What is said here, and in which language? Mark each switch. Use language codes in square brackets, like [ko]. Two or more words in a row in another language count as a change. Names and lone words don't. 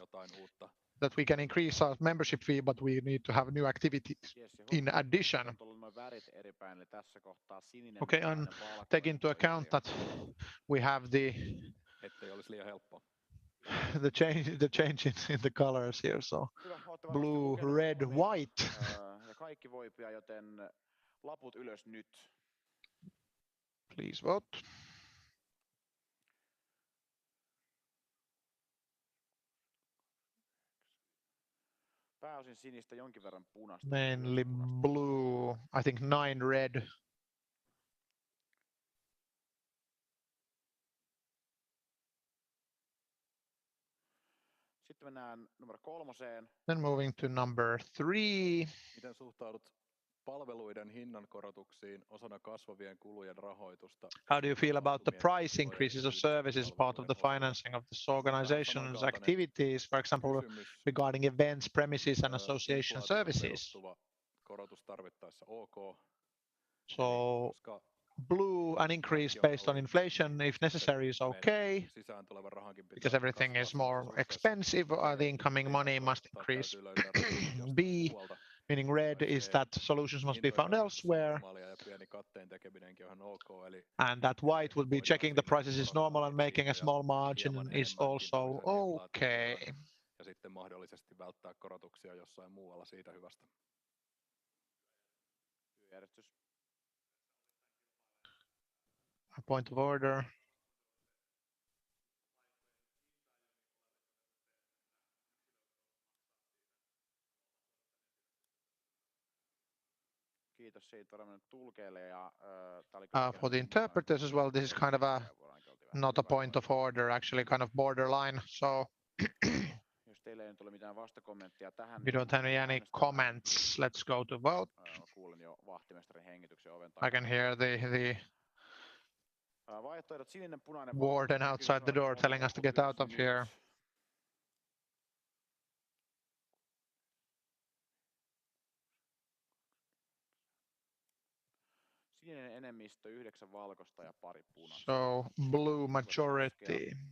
[en] That we can increase our membership fee, but we need to have new activities in addition. Okay, and take into account that we have the change in the colors here. So blue, red, white. [fi] Ja kaikki voipia, joten laput ylös nyt. [en] Please vote. [fi] Pääosin sinistä, jonkin verran punaista. [en] Mainly blue, I think 9 red. [fi] Sitten mennään numero 3. [en] Then moving to number 3. [fi] Miten suhtaudut palveluiden hinnankorotuksiin osana kasvavien kulujen rahoitusta? [en] How do you feel about the price increases of services part of the financing of this organization's activities, for example, regarding events, premises and association services? [fi] Korotus tarvittaessa OK. [en] So blue, an increase based on inflation if necessary is okay, because everything is more expensive, the incoming money must increase. B, meaning red, is that solutions must be found elsewhere. And that white would be checking the prices is normal and making a small margin is also okay. [fi] Ja sitten mahdollisesti välttää korotuksia jossain muualla siitä hyvästä. [en] A point of order. [fi] Kiitos siitä varmaan tulkeille ja [en] for the interpreters as well, this is kind of not a point of order, actually kind of borderline. So [fi] jos teillä ei nyt ole mitään vastakommenttia tähän, [en] we don't have any comments. Let's go to vote. [fi] Kuulin jo vahtimestarin hengityksen oven [en] I can hear the [fi] vaihtoehdot sininen, punainen, [en] warden outside the door telling us to get out of here. [fi] Sininen enemmistö, 9 valkoista ja pari punaista. [en] So blue majority.